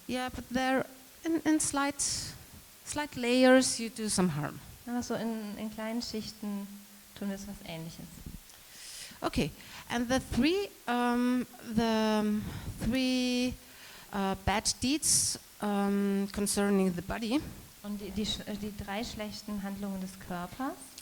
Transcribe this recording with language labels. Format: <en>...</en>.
<en>yeah, but there in slight layers you do some harm.</en> <de>Aber so in kleinen Schichten tun wir was Ähnliches.</de> <en>Okay, and the three bad deeds concerning the body</en> <de>Und die 3 schlechten Handlungen des Körpers</de>